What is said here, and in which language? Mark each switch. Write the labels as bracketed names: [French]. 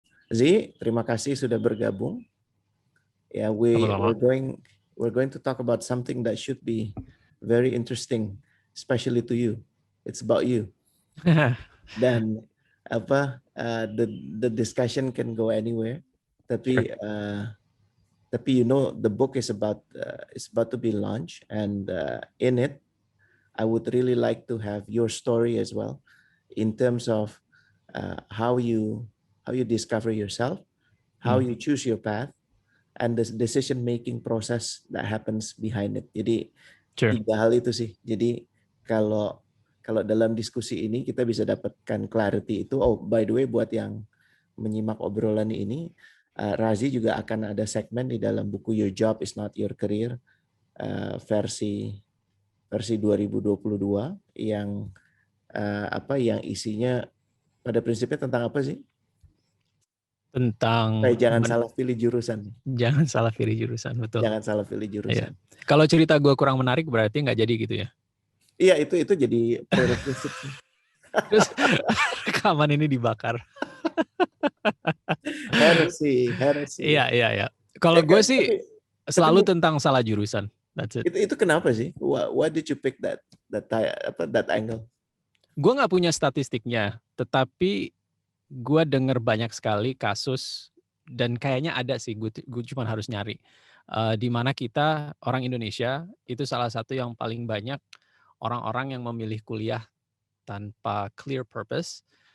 [Indonesian] Zi, terima kasih sudah bergabung. [English] Yeah, [Indonesian] Sama-sama. [English] we're going to talk about something that should be very interesting, especially to you. It's about you. Dan the discussion can go anywhere. [Indonesian] Tapi tapi [English] the book is about to be launched, and in it I would really like to have your story as well, in terms of how you discover yourself, how you choose your path, and the decision making process that happens behind it. [Indonesian] Jadi [English] Sure. [Indonesian] 3 hal itu sih. Jadi kalau dalam diskusi ini kita bisa dapatkan clarity itu. [English] Oh, by the way, [Indonesian] buat yang menyimak obrolan ini, Razi juga akan ada segmen di dalam buku Your Job is Not Your Career versi 2022 yang yang isinya pada prinsipnya tentang apa sih? Tentang Jangan salah pilih jurusan. Jangan salah pilih jurusan, betul. Jangan salah pilih jurusan. Iya. Kalau cerita gue kurang menarik berarti nggak jadi gitu ya? Iya, itu jadi prerequisite sih. Terus rekaman ini dibakar. [English] Heresy. [Indonesian] Iya. Kalau gue sih selalu tentang salah jurusan. [English] That's it. [Indonesian] Itu kenapa sih? [English] Why did you pick that angle? [Indonesian] Gue nggak punya statistiknya, tetapi gue dengar banyak sekali kasus dan kayaknya ada sih. Gue cuma harus nyari. Di mana kita orang Indonesia itu salah satu yang paling banyak orang-orang yang memilih kuliah tanpa clear purpose.